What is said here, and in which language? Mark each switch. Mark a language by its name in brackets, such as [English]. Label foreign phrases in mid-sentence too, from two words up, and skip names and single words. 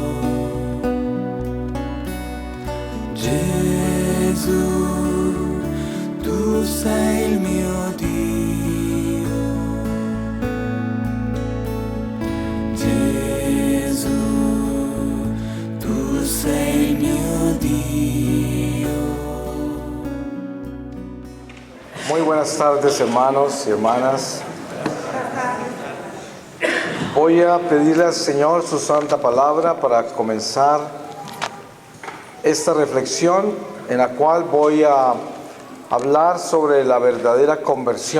[Italian] Gesù, tu sei il mio Dio. Gesù, tu sei il mio Dio. [Spanish] Muy buenas tardes, hermanos y hermanas. Voy a pedirle al Señor su santa palabra para comenzar esta reflexión en la cual voy a hablar sobre la verdadera conversión.